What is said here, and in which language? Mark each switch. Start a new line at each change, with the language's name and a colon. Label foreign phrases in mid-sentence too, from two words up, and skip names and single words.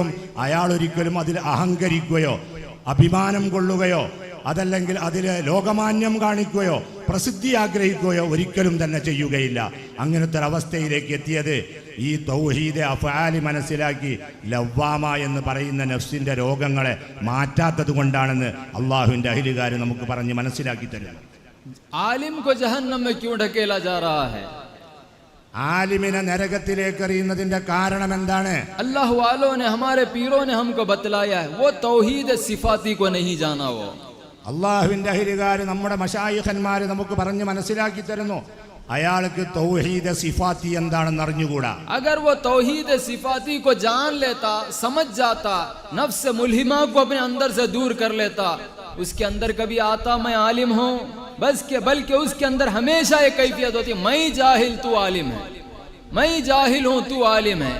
Malayalam: അയാൾ ഒരിക്കലും അതിൽ അഹങ്കരിക്കുകയോ അഭിമാനം കൊള്ളുകയോ അതല്ലെങ്കിൽ അതിൽ ലോകമാന്യം കാണിക്കുകയോ പ്രസിദ്ധി ആഗ്രഹിക്കുകയോ ഒരിക്കലും തന്നെ ചെയ്യുകയില്ല. അങ്ങനത്തെ ഒരവസ്ഥയിലേക്ക് എത്തിയത് ഈ തൗഹീദ് അഫ്ആലി മനസ്സിലാക്കി ലവ്വാമ എന്ന് പറയുന്ന നഫ്സിന്റെ രോഗങ്ങളെ മാറ്റാത്തത് കൊണ്ടാണെന്ന് അള്ളാഹുവിന്റെ അഹ്ലുകാർ നമുക്ക് പറഞ്ഞ് മനസ്സിലാക്കി തരുന്നു.
Hindi: आलिम को जहन्नम में क्यों ढकेला जा रहा है?
Malayalam: ആലിമിനെ നരകത്തിലേക്ക് എറിയുന്നതിന്റെ കാരണം എന്താണ്?
Hindi: अल्लाह वालों ने, हमारे पीरों ने हमको बतलाया है, वो तौहीद सिफाती को नहीं जाना. वो
Malayalam: അള്ളാഹുവിന്റെ അഹ്ലുകാർ നമ്മുടെ മശായിഖന്മാർ നമുക്ക് പറഞ്ഞ് മനസ്സിലാക്കി തരുന്നു, അയാൾക്ക് തൗഹീദ് സിഫാത്തി എന്താണെന്ന് അറിഞ്ഞുകൂടാ.
Hindi: अगर वो तौहीद सिफाती को जान लेता, समझ जाता, नफ्स मुल्हिमा को अपने अंदर से दूर कर लेता, उसके अंदर कभी आता मैं आलिम हूँ बस के, बल्कि उसके अंदर हमेशा एक कैफियत होती, मैं जाहिल तू आलिम है, मैं जाहिल हूँ तू आलिम है.